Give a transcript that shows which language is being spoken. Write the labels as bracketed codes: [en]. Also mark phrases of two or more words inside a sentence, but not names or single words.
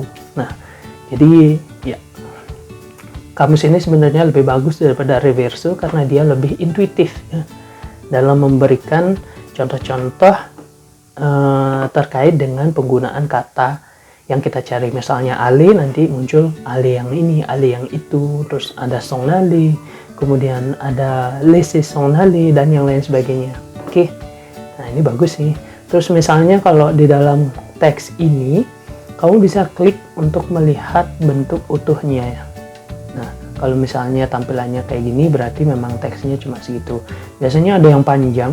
[id] Nah, jadi ya kamus ini sebenarnya lebih bagus daripada Reverso karena dia lebih intuitif ya, dalam memberikan contoh-contoh terkait dengan penggunaan kata yang kita cari. Misalnya aller, nanti muncul aller yang ini, aller yang itu, terus ada [fr] son aller, [id] kemudian ada [fr] laisser son aller [id] dan yang lain sebagainya. Oke, nah ini bagus sih. Terus misalnya kalau di dalam teks ini kamu bisa klik untuk melihat bentuk utuhnya ya. Nah, kalau misalnya tampilannya kayak gini berarti memang teksnya cuma segitu. Biasanya ada yang panjang.